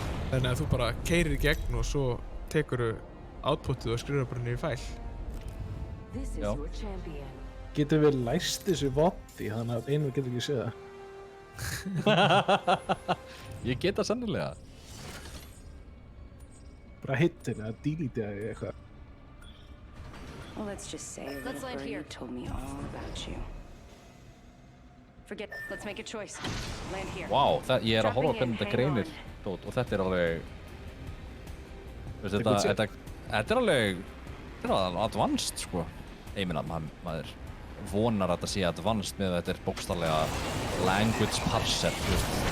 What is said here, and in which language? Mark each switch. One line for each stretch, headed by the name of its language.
Icelandic: Þannig að þú bara keyrir í gegn og svo tekurðu outputið og skrifar bara niður í fæl. Já. Getum við læst þessu vopni þannig að einhver getur ekki séð það? Ég get það sennilega. Bara hittin eða delete eða eitthvað.
English: Well, let's just say a little birdie told me all about you. Forget, let's make a choice. Land here.
Icelandic: Vá, ég er að horfa á hvernig þetta greinir og þetta er alveg... Þetta er alveg... Þetta er advanced, sko. Ég meina, maður vonar að þetta sé advanced með að þetta er bókstallega language parser, þú veist.